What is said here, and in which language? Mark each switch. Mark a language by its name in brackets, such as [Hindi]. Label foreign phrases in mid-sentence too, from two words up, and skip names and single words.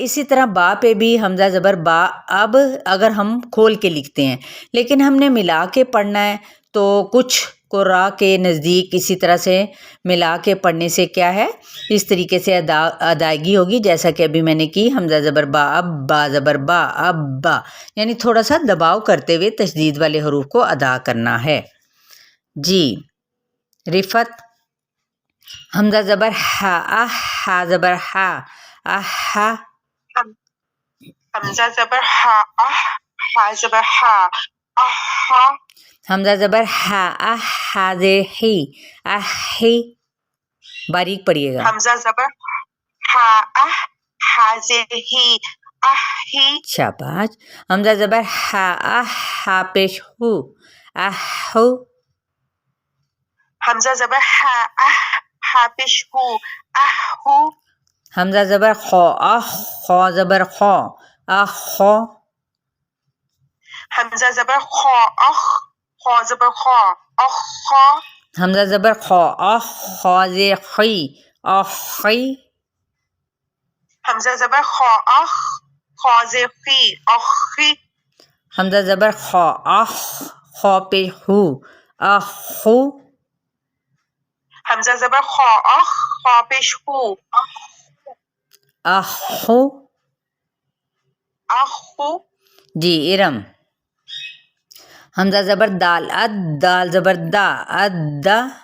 [Urdu] اسی طرح با پہ بھی حمزہ زبر با اب اگر ہم کھول کے لکھتے ہیں لیکن ہم نے ملا کے پڑھنا ہے تو کچھ قراء کے نزدیک اسی طرح سے ملا کے پڑھنے سے کیا ہے اس طریقے سے ادائیگی ہوگی جیسا کہ ابھی میں نے کی. حمزہ زبر با اب با زبر با اب با، یعنی تھوڑا سا دباؤ کرتے ہوئے تشدید والے حروف کو ادا کرنا ہے. جی رفت. حمزہ زبر ہا ہا زبر ہا اہا. حمزہ زبر ہا ہا زبر ہا اہا. حمزہ زبر ہا ہا زیر ہی اہی. باریک پڑھیے گا. حمزہ زبر ہا ہا زیر ہی اہی. شاباش. حمزہ زبر ہا ہا پیش ہو اہو. حمزہ زبر ہا پیش ہو اہو. حمزہ زبر خو خو زبر خو اخو. حمزہ زبر خو خو زبر خو اخو. حمزہ زبر خو خو زیر خی اخی. حمزہ زبر خو خو زیر خی اخی. حمزہ زبر خو خو پیش ہو اخو. حمزہ زبر خو پیش ہو اخو. اخو. جی ارم. حمزہ زبر دال اد دال زبر دا ادا.